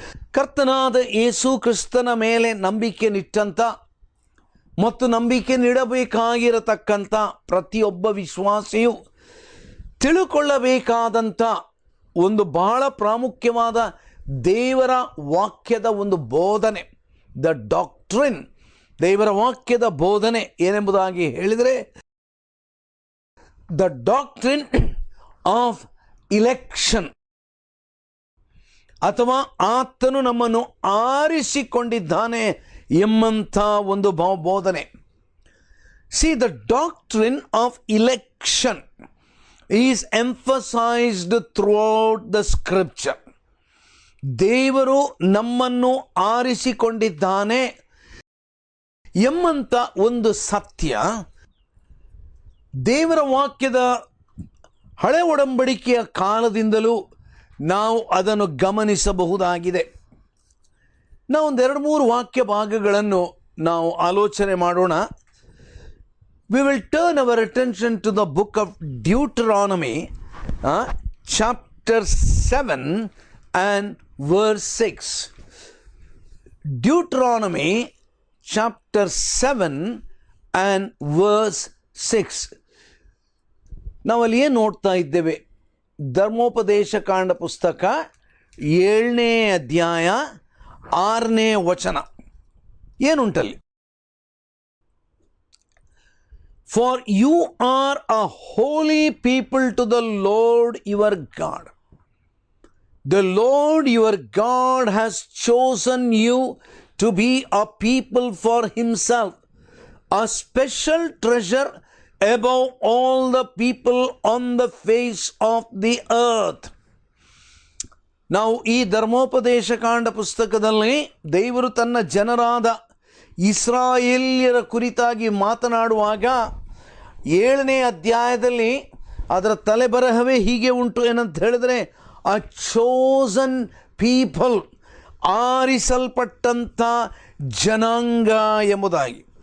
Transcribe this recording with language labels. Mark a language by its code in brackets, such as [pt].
[kn] ಕರ್ತನಾದ ಯೇಸು ಕ್ರಿಸ್ತನ ಮೇಲೆ ನಂಬಿಕೆ ನಿಟ್ಟಂಥ ಮತ್ತು ನಂಬಿಕೆ ನೀಡಬೇಕಾಗಿರತಕ್ಕಂಥ ಪ್ರತಿಯೊಬ್ಬ ವಿಶ್ವಾಸಿಯು ತಿಳುಕೊಳ್ಳಬೇಕಾದಂಥ ಒಂದು ಬಹಳ ಪ್ರಾಮುಖ್ಯವಾದ ದೇವರ ವಾಕ್ಯದ ಒಂದು ಬೋಧನೆ, [en] the doctrine, [kn] ದೇವರ ವಾಕ್ಯದ ಬೋಧನೆ ಏನೆಂಬುದಾಗಿ ಹೇಳಿದರೆ, [en] the doctrine of election, [kn] ಅಥವಾ ಆತನು ನಮ್ಮನ್ನು ಆರಿಸಿಕೊಂಡಿದ್ದಾನೆ ಎಂಬಂಥ ಒಂದು ಬೋಧನೆ. [en] See, the doctrine of election is emphasized throughout the scripture. [kn] ದೇವರು ನಮ್ಮನ್ನು ಆರಿಸಿಕೊಂಡಿದ್ದಾನೆ ಎಂಬಂಥ ಒಂದು ಸತ್ಯ ದೇವರ ವಾಕ್ಯದ ಹಳೆ ಒಡಂಬಡಿಕೆಯ ಕಾಲದಿಂದಲೂ ನಾವು ಅದನ್ನು ಗಮನಿಸಬಹುದಾಗಿದೆ. ನಾವು ಒಂದು 2-3 ವಾಕ್ಯ ಭಾಗಗಳನ್ನು ನಾವು ಆಲೋಚನೆ ಮಾಡೋಣ. [en] We will turn our attention to the book of Deuteronomy, chapter 7 and verse 6. Deuteronomy chapter 7 and verse 6. [kn] ನಾವಲ್ಲಿ ಏನು ನೋಡ್ತಾ ಇದ್ದೇವೆ? ಧರ್ಮೋಪದೇಶ ಕಾಂಡ ಪುಸ್ತಕ 7ನೇ ಅಧ್ಯಾಯ 6ನೇ ವಚನ ಏನುಂಟಲ್ಲಿ? [en] For you are a holy people to the Lord your God. The Lord your God has chosen you to be a people for himself, a special treasure above all the people on the face of the earth. [kn] ನಾವು ಈ ಧರ್ಮೋಪದೇಶ ಕಾಂಡ ಪುಸ್ತಕದಲ್ಲಿ ದೇವರು ತನ್ನ ಜನರಾದ ಇಸ್ರಾಯೇಲ್ಯರ ಕುರಿತಾಗಿ ಮಾತನಾಡುವಾಗ 7ನೇ ಅಧ್ಯಾಯದಲ್ಲಿ ಅದರ ತಲೆಬರಹವೇ ಹೀಗೆ ಉಂಟು ಏನಂತ ಹೇಳಿದರೆ, [en] a chosen people, [kn] ಆರಿಸಲ್ಪಟ್ಟಂಥ ಜನಾಂಗ ಎಂಬುದಾಗಿ.